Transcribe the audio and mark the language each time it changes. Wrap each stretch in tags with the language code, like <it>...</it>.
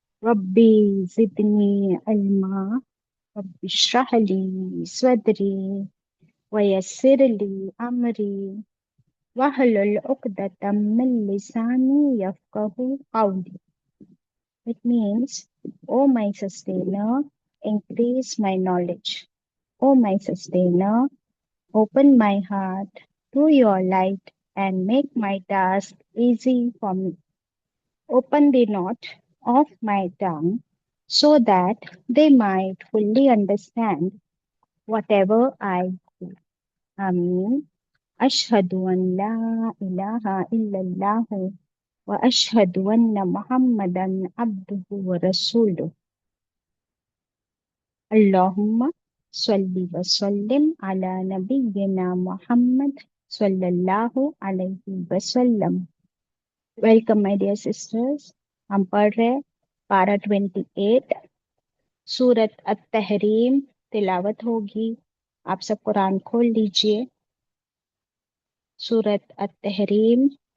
<ar>ربی زدنی علما، رب اشرح لی صدری ویسر لی امری وَاحْلُلْ عُقْدَةً مِّن لِّسَانِي يَفْقَهُوا قَوْلِي۔</ar> <en>It means, O my sustainer, increase my knowledge. O my sustainer, open my heart to your light and make my task easy for me. Open the knot of my tongue so that they might fully understand whatever I do. Ameen.</en> <ar>اشہد ان لا الہ الا اللہ و اشہد ان محمدا عبدہ و رسولہ۔ اللہم صلی وسلم علی نبینا محمد صلی اللہ علیہ وسلم۔</ar> <en>welcome my dear sisters,</en> <ur>ہم پڑھ رہے پارہ 28 سورۃ التحریم، تلاوت ہوگی۔ آپ سب قرآن کھول لیجئے۔ سورۃ التحریم۔</ur>